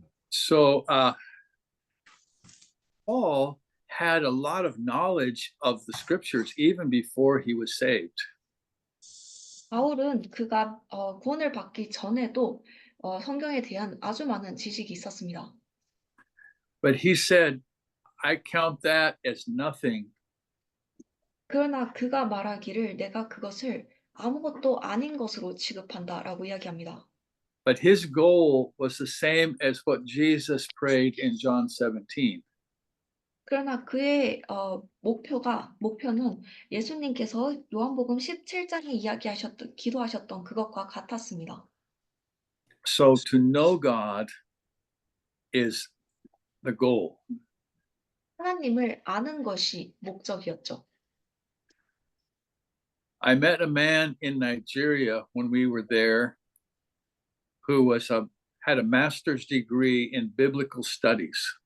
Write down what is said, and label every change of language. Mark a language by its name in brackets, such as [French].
[English] So Paul had a lot of knowledge of the scriptures even before he was saved. [Korean] 바울은 그가 구원을 받기 전에도 성경에 대한 아주 많은 지식이 있었습니다. [English] But he said, I count that as nothing. [Korean] 그러나 그가 말하기를 내가 그것을 아무것도 아닌 것으로 취급한다라고 이야기합니다. [English] But his goal was the same as what Jesus prayed in John 17. [Korean] 그러나 그의 목표는 예수님께서 요한복음 17장에 기도하셨던 그것과 같았습니다. [English] So to know God is the goal. [Korean] 하나님을 아는 것이 목적이었죠. [English] I met a man in Nigeria when we were there who had a master's degree in biblical studies.